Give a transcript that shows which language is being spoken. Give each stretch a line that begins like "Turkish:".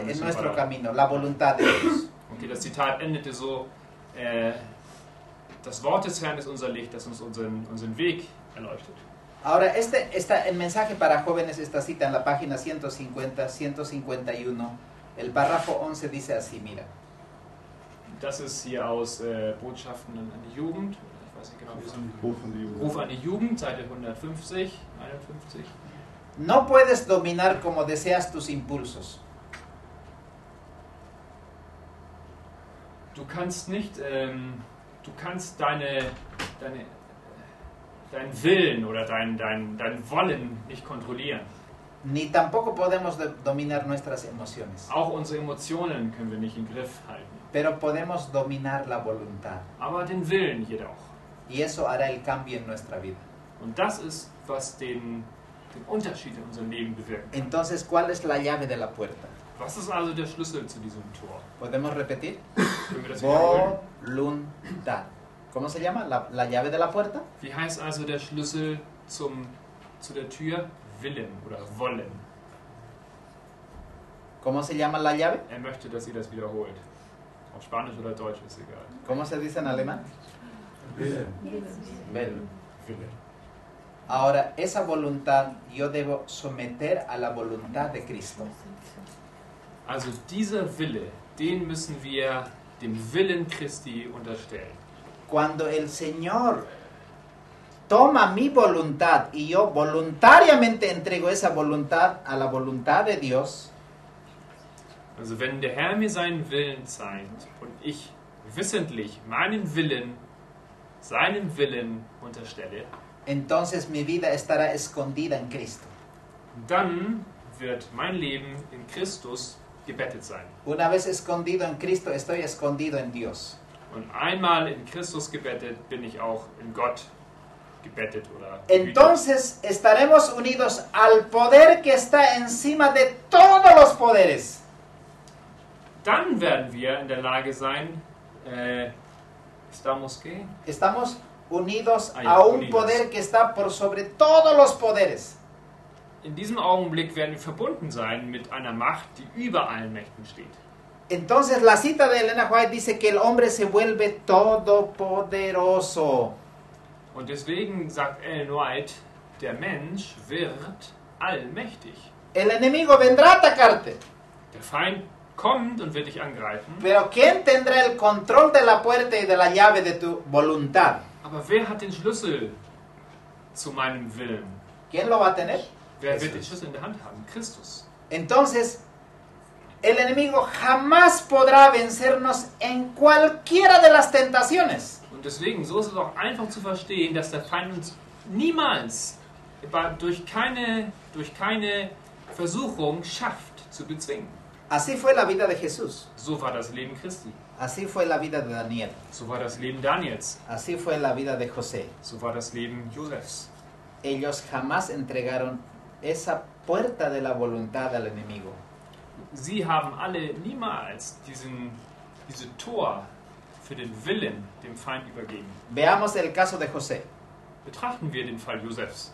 Spanish: en nuestro camino, la voluntad de Dios.
German: Okay, das Zitat endete so, das Wort des Herrn ist unser Licht, das uns unseren Weg erleuchtet.
Spanish: Ahora, el mensaje para jóvenes, esta cita en la página 150, 151, el párrafo 11 dice así, mira.
German: Das ist hier aus Botschaften an die Jugend. Ich weiß nicht genau, wie es Ruf an die Jugend. Ruf an die Jugend, Seite 150, 51.
Spanish: No puedes dominar como deseas tus impulsos.
German: Du kannst nicht, du kannst deinen Willen oder dein Wollen nicht kontrollieren.
Spanish: ni tampoco podemos dominar nuestras emociones,
German: Auch unsere Emotionen können wir nicht im Griff halten.
Spanish: pero podemos dominar la voluntad.
German: Aber den Willen jedoch.
Spanish: Y eso hará el cambio en nuestra vida.
German: Und das ist, was den Unterschied in unserem Leben bewirkt.
Spanish: Entonces, ¿cuál es la llave de la puerta?
German: Was ist also der Schlüssel zu diesem Tor?
Spanish: ¿Podemos repetir?
German: Können wir das wiederholen?
Spanish: Voluntad. ¿Cómo se llama la llave de la puerta?
German: Wie heißt also der Schlüssel zu der Tür? Willen oder wollen.
Spanish: ¿Cómo se llama la llave?
German: Er möchte, dass ihr das wiederholt. Auf Spanisch oder Deutsch ist egal.
Spanish: ¿Cómo se dice en alemán?
German: Willen. Willen. Wille.
Spanish: Ahora, esa voluntad yo debo someter a la voluntad de Cristo.
German: Also dieser Wille, den müssen wir dem Willen Christi unterstellen.
Spanish: Cuando el Señor toma mi voluntad y yo voluntariamente entrego esa voluntad a la voluntad de Dios,
German: Also wenn der Herr mir seinen Willen zeigt und ich wissentlich meinen Willen, seinem Willen unterstelle,
Spanish: entonces mi vida estará escondida en Cristo.
German: dann wird mein Leben in Christus gebettet sein.
Spanish: Una vez escondido en Cristo, estoy escondido en Dios.
German: Und einmal in Christus gebettet, bin ich auch in Gott gebettet oder behütet.
Spanish: Entonces estaremos unidos al poder que está encima de todos los poderes.
German: Dann werden wir in der Lage sein,
Spanish: estamos qué? Estamos unidos Ah, ya, a un unidos. poder que está por sobre todos los poderes.
German: In diesem Augenblick werden wir verbunden sein mit einer Macht, die über allen Mächten steht.
Spanish: Entonces la cita de Elena White dice que el hombre se vuelve todopoderoso.
German: Und deswegen sagt Ellen White, der Mensch wird allmächtig.
Spanish: El enemigo vendrá a atacarte,
German: Der Feind kommt und wird dich angreifen.
Spanish: pero ¿quién tendrá el control de la puerta y de la llave de tu voluntad?
German: Aber wer hat den Schlüssel zu meinem Willen?
Spanish: ¿Quién lo va a tener?
German: Wer wird den Schlüssel in der Hand haben? Christus.
Spanish: Entonces, el enemigo jamás podrá vencernos en cualquiera de las tentaciones.
German: Und deswegen, so ist es auch einfach zu verstehen, dass der Feind uns niemals durch keine Versuchung schafft zu bezwingen.
Spanish: Así fue la vida de Jesús,
German: So war das Leben Christi.
Spanish: así fue la vida de Daniel,
German: So war das Leben Daniels.
Spanish: así fue la vida de José.
German: So war das Leben Josefs.
Spanish: Ellos jamás entregaron esa puerta de la voluntad al enemigo.
German: Sie haben alle niemals diese Tor für den Willen dem Feind übergeben.
Spanish: Veamos el caso de José.
German: Betrachten wir den Fall Josefs.